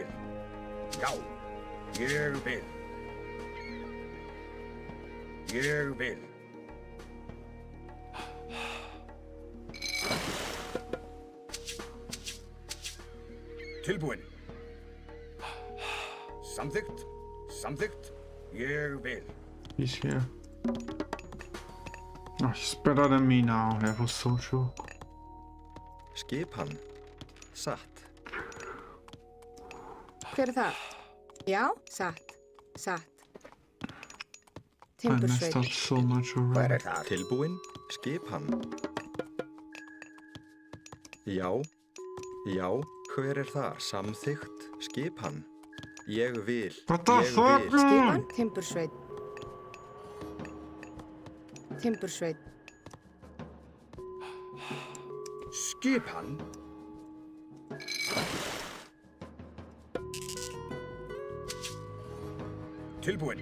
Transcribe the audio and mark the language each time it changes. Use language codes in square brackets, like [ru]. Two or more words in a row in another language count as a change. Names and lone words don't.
[is] Já. Ég vil. Ég vil. Tilbúin. Samþykkt. Samþykkt. Ég vil. [en] He's here. Oh, he's better than me now. That was so sure. [is] Skipan. Satt. Hver er þar? Já. Satt. Satt. [en] I messed [is] Timbursveit. [en] up so much [is] Hver [en] already. [is] er þar? Tilbúin. Skipan. Já. Já. Hver er þar? Samþykkt. Skipan. Ég vil. [en] What the [is] Ég [en] fuck, [is] vil. [en] man? [is] Skipan. Timbursveit. Timbursveit. Skipan. Tilbúin.